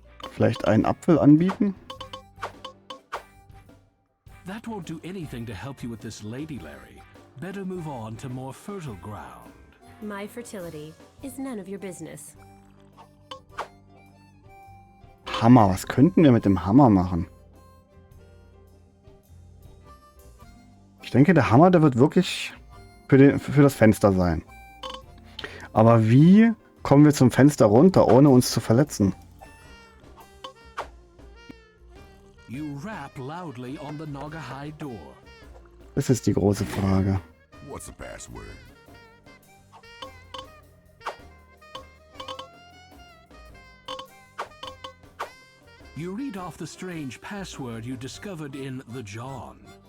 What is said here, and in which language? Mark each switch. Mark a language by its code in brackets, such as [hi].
[de] Vielleicht einen Apfel anbieten? [en] That won't do anything to help you with this lady, Larry. Better move on to more fertile ground. My fertility is none of your business. [de] Hammer, was könnten wir mit dem Hammer machen? Ich denke, der Hammer, der wird wirklich für das Fenster sein. Aber wie kommen wir zum Fenster runter, ohne uns zu verletzen? [en] You rap loudly on the Naugahyde door. [de] Das ist die große Frage. [en] What's the password? You read off the strange password you discovered in the John.